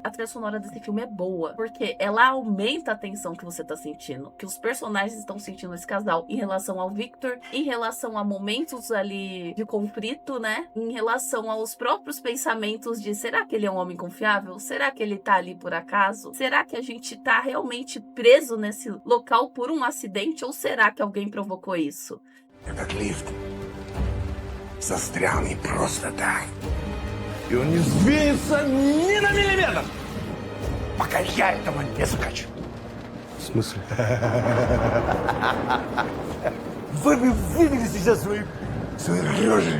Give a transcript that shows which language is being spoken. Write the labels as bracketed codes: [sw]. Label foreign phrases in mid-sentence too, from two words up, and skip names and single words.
[pt] A trilha sonora desse filme é boa, porque ela aumenta a tensão que você tá sentindo, que os personagens estão sentindo, esse casal, em relação ao Victor, em relação a momentos ali de conflito, né? Em relação aos próprios pensamentos de, será que ele é um homem confiável? Será que ele tá ali por acaso? Será que a gente tá realmente preso nesse local por um acidente ou será que alguém provocou isso? [ru] Этот лифт застрял не просто так. И он не сдвинется ни на миллиметр, Пока я этого не закачу. В смысле? Вы бы видели сейчас свои рожи.